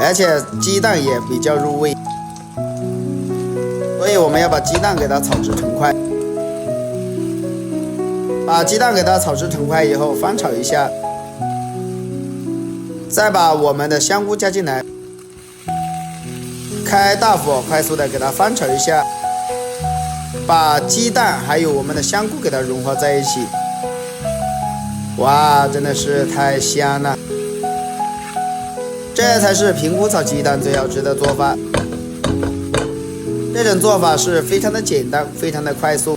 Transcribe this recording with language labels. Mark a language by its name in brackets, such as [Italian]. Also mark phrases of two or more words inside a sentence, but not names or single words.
[Chinese] 而且雞蛋也比較入味，所以我們要把雞蛋給它炒至成塊。把雞蛋給它炒至成塊以後，翻炒一下，再把我們的香菇加進來，開大火快速的給它翻炒一下，把雞蛋還有我們的香菇給它融合在一起。哇，真的是太香了！這才是平菇炒雞蛋最好吃的做法。這種做法是非常的簡單，非常的快速。